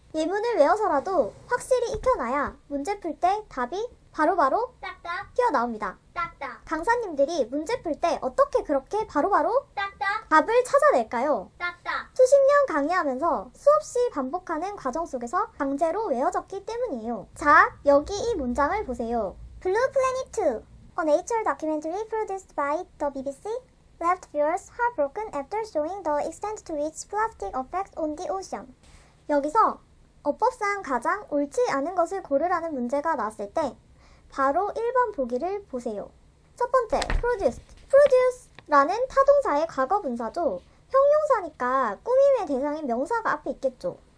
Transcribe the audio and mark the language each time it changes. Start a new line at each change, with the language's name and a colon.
Korean: 예문을 외워서라도 확실히 익혀놔야 문제 풀 때 답이 바로바로 딱딱 튀어나옵니다. 딱딱 강사님들이 문제 풀 때 어떻게 그렇게 바로바로 딱딱 답을 찾아낼까요? 딱딱 수십 년 강의하면서 수없이 반복하는 과정 속에서 강제로 외워졌기 때문이에요. 자, 여기 이 문장을 보세요.
English: Blue Planet 2, a nature documentary produced by the BBC, left viewers heartbroken after showing the extent to which plastic affects on the ocean.
Korean: 여기서 어법상 가장 옳지 않은 것을 고르라는 문제가 나왔을 때 바로 1번 보기를 보세요. 첫 번째, produced. produce라는 타동사의 과거 분사죠. 형용사니까 꾸밈의 대상인 명사가 앞에 있겠죠.